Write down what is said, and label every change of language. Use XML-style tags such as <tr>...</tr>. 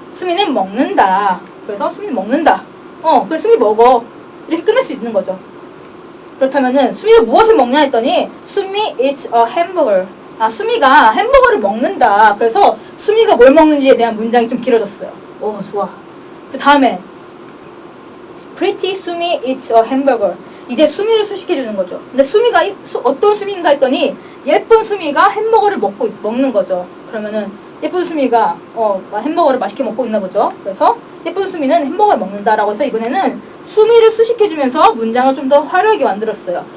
<ko>수미는 먹는다. 그래서 수미는 먹는다. 그래 수미 먹어. 이렇게 끝낼 수 있는 거죠. 그렇다면은 수미가 무엇을 먹냐 했더니 수미</ko> <en>eats a hamburger.</en> <ko>수미가 햄버거를 먹는다. 그래서 수미가 뭘 먹는지에 대한 문장이 좀 길어졌어요. 좋아. 그 다음에</ko> <en>Pretty 수미 eats a hamburger.</en> <ko>이제 수미를 수식해주는 거죠. 근데 수미가 어떤 수미인가 했더니 예쁜 수미가 햄버거를 먹는 거죠. 그러면은 예쁜 수미가 햄버거를 맛있게 먹고 있나 보죠. 그래서 예쁜 수미는 햄버거를 먹는다라고 해서 이번에는 수미를 수식해주면서 문장을 좀 더 화려하게 만들었어요.</ko>